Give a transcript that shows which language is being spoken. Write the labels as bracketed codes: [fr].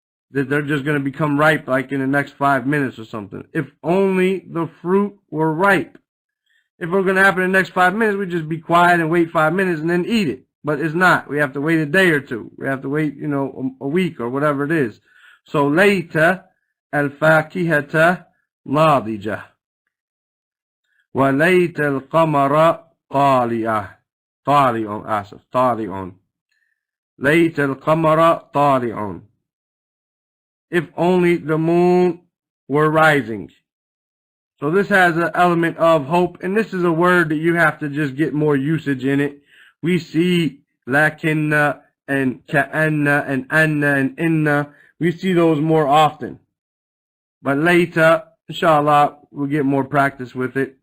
[en] That they're just gonna become ripe like in the next 5 minutes or something. If only the fruit were ripe. If it's gonna happen in the next 5 minutes, we just be quiet and wait 5 minutes and then eat it. But it's not. We have to wait a day or two. We have to wait, a week or whatever it is. So later al-fakihata [ar] ناضجة وليت القمر طالعة طالع ليت القمر طالع. [en] If only the moon were rising. So this has an element of hope, and this is a word that you have to just get more usage in it. We see lakinna and ka'anna and anna and inna. We see those more often. But later, inshallah, we'll get more practice with it.